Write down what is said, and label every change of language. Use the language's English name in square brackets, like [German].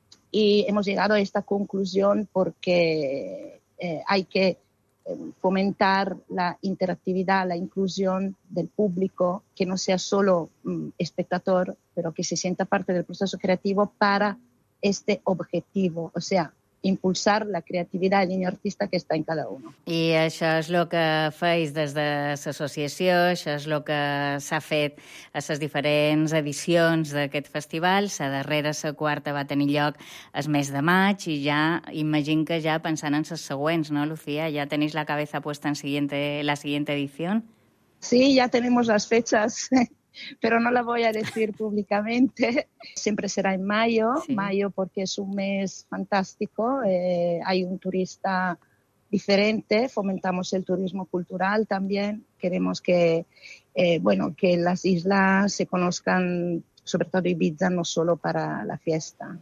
[Spanish] Y hemos llegado a esta conclusión porque hay que fomentar la interactividad, la inclusión del público, que no sea solo espectador, pero que se sienta parte del proceso creativo para este objetivo, o sea, impulsar la creativitat del niño artista que està en cada uno. [Catalan] I això és el que feis des de l'associació, això és el que s'ha fet a les diferents edicions d'aquest festival. La darrera, la quarta, va tenir lloc el mes de maig i ja imagino que ja pensant en les següents, no, Lucía? Ja tenís [Spanish] la cabeza puesta en la siguiente edició? [Catalan] Sí, ja tenim les fechas. [Spanish] Pero no la voy a decir públicamente, siempre será en mayo, sí. Mayo porque es un mes fantástico, hay un turista diferente, fomentamos el turismo cultural también, queremos que, bueno, que las islas se conozcan, sobre todo Eivissa, no solo para la fiesta.